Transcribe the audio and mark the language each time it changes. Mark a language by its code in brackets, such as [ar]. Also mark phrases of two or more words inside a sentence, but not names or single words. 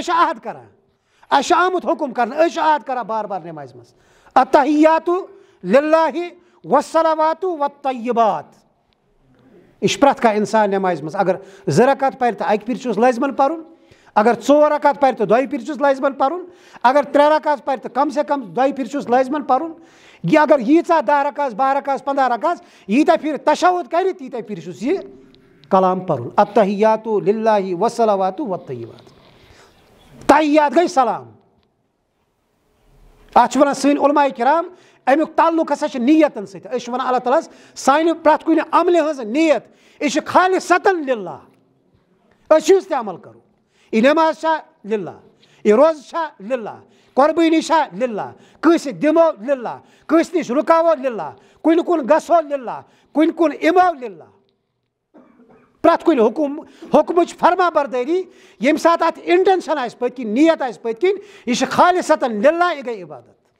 [ks] چھِ عہد کران اَسہِ چھُ آمُت حُکُم کرنہٕ أسۍ چھِ عہد کران بار بار نٮ۪مازِ منٛز [ar] اتحیاتُ للہ والصلواتُ والطیبات [ks] یہِ چھُ پرٛٮ۪تھ کانٛہہ اِنسان نٮ۪مازِ منٛز اگر 2 رکعت پرِ تہٕ 1 پھِرِ چھُس لٲزمن پرُن اگر 4 رکعت پرِ تہٕ 2 پھِرِ چھُس لٲزمن پرُن اگر 3 رکعت پرِ تہٕ [ur] کم سے کم [ks] 2 پھِرِ چھُس لٲزمن پرُن یہِ اگر ییٖژاہ 10 رکعت 12 رکعت 15 رکعت ییٖتیٛاہ پھِرِ تشہُد کرِ تیٖتیٛاہ پھِرِ چھُس یہِ کلام پرُن [ar] اتحیاتُ للہ والصلواتُ والطیبات [ks] تحیات گٔے سلام اتھ چھِ ونان سٲنۍ علماء کرام امیُک تعلق ہسا چھُ نیتن سۭتۍ أسۍ چھِ ونان اللہ تعالیٰ ہس سانہِ پرٛٮ۪تھ کُنہِ عملہِ ہٕنٛز نیت یہِ چھِ خالصتن للہ أسۍ چھِ یُس تہِ عمل کرو یہِ نٮ۪ماز چھا للہ یہِ روزٕ چھا للہ قۄربٲنی چھا للہ کٲنٛسہِ دِمو للہ کٲنٛسہِ نِش رُکاوو للہ کُنہِ کُن گژھو للہ کُنہِ کُن یِمو للہ پرٛٮ۪تھ کُنہِ حُکمٕچ فرما بردٲری ییٚمہِ ساتہٕ اتھ انٹینشن آسہِ پٔتۍ کِنۍ نیت آسہِ پٔتۍ کِنۍ یہِ چھِ خالصتن للہ یہِ گٔے عبادت